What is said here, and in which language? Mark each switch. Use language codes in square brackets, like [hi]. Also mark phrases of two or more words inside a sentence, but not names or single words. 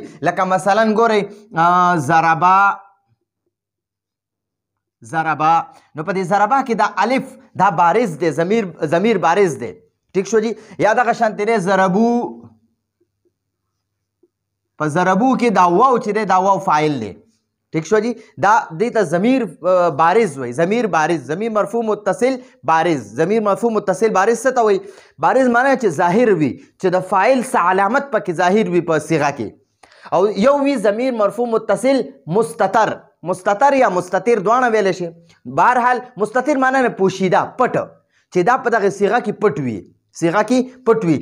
[ps] لکه مثلا ګورئ ضربا، نو په دې ضربا کې دا الف دا بارز دی، [ar] ضمیر بارز [ps] دی. ټیک شو جي؟ یا دغه شانتې دی ضربو، په ضربو کې دا واو چې دی دا واو فاعل دی. ٹھیک شو جی؟ دا دې ته [ar] ضمیر بارز [ps] وایي. [ar] ضمیر بارز، ضمیر مرفوع متصل بارز. ضمیر مرفوع متصل بارز [ps] څه ته وایي؟ بارز معنی چې ظاهر وي، چې د فاعل څه علامت پکې ظاهر وي په صیغه کې. او یو وي [ar] ضمیر مرفوع متصل مستتر [ps] یا مستتر دواړه ویلی شي. بهرحال مستتر معنی نه پوشیده، پټ، چې دا په دغه صیغه کې پټ وي.